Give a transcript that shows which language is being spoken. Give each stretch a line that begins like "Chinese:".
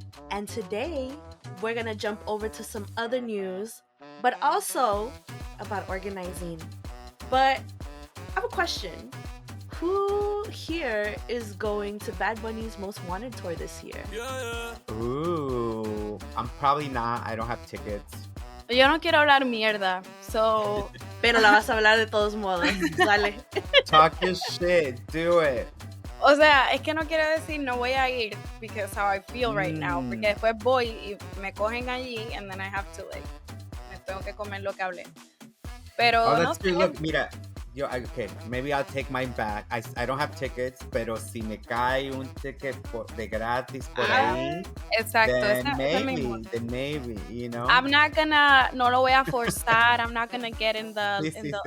English: And today we're gonna jump over to some other news, but also about organizing. But I have a question. Who here is going to Bad Bunny's Most Wanted tour this year? Ooh, I'm probably not. I don't have tickets.
Spanish: Yo no quiero hablar mierda,
English: so...
Spanish: Pero la vas a hablar de todos modos. Dale.
English: Talk your shit. Do it.
Spanish: O sea, es que no quiero decir no voy a ir
English: because how I feel right now.
Spanish: Porque después voy y me cogen allí
English: and then I have to like...
Spanish: Me tengo que comer lo que hablé. Pero
English: Oh,
Spanish: no
English: that's true.
Spanish: sé.
English: Look,
Spanish: mira.
English: Yo, okay, maybe I'll take mine back. I don't have tickets,
Spanish: pero si me cae un ticket de gratis por ahí, Exacto,
English: then maybe, you know. I'm not gonna,
Spanish: no lo voy a forzar.
English: I'm not gonna get in
Spanish: Sí.